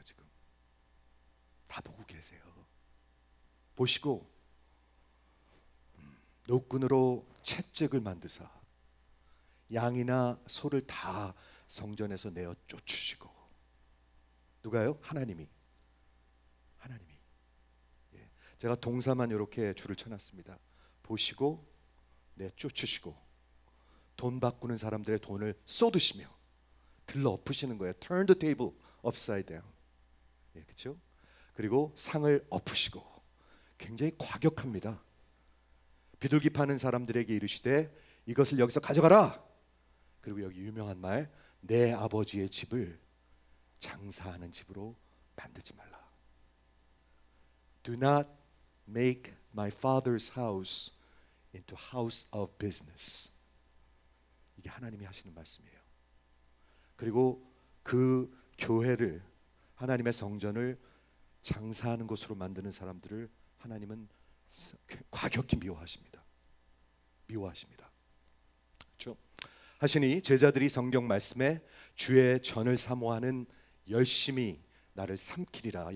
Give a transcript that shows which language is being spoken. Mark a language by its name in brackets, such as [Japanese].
[Korean] 지금 다 보고 계세요. 보시고 노끈으로 채찍을 만드사 양이나 소를 다 성전에서 내어 쫓으시고. 누가요? 하나님이. 예. 제가 동사만 이렇게 줄을 쳐놨습니다. 보시고 내쫓으시고 돈 바꾸는 사람들의 돈을 쏟으시며 들러 엎으시는 거예요. [English] Turn the table upside down. [Korean] 예, 그렇죠? 그리고 상을 엎으시고 굉장히 과격합니다. 비둘기 파는 사람들에게 이르시되 이것을 여기서 가져가라. 그리고 여기 유명한 말, 내 아버지의 집을 장사하는 집으로 만들지 말라. [English] Do not make my father's house into house of business. [Korean] 이게 하나님이 하시는 말씀이에요. 그리고 그 교회를, 하나님의 성전을 장사하는 곳으로 만드는 사람들을 하나님은 과격히 미워하십니다. 그렇죠? 하시니 제자들이 성경 말씀에 주의 전을 사모하는 열심히 나를 삼키리라.